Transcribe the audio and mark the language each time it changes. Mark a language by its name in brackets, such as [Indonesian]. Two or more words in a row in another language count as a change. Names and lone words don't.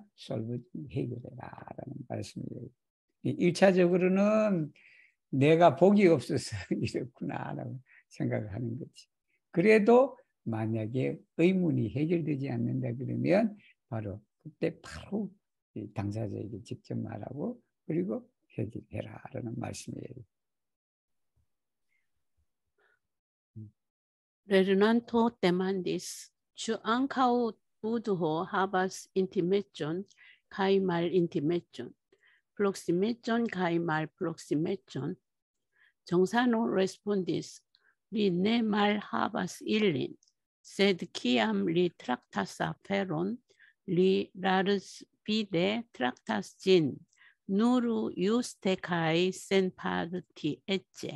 [Korean] 솔브 해결해라라는 말씀이에요. 1차적으로는 내가 복이 없어서 이렇구나라고 생각을 하는 거지. 그래도 만약에 의문이 해결되지 않는다 그러면 바로 그때 바로 당사자에게 직접 말하고 그리고 해결해라라는 말씀이에요. [Esperanto] Lernanto demandis, ĉu ankaŭ Budho havas intimeĝon kaj malintimeĝon, proksimeĝon kaj malproksimeĝon? 정사노 respondis, li ne malhavas ilin, sed kiam li traktas aferon, li larĝvide traktas ĝin, nur juste kaj senpartiece.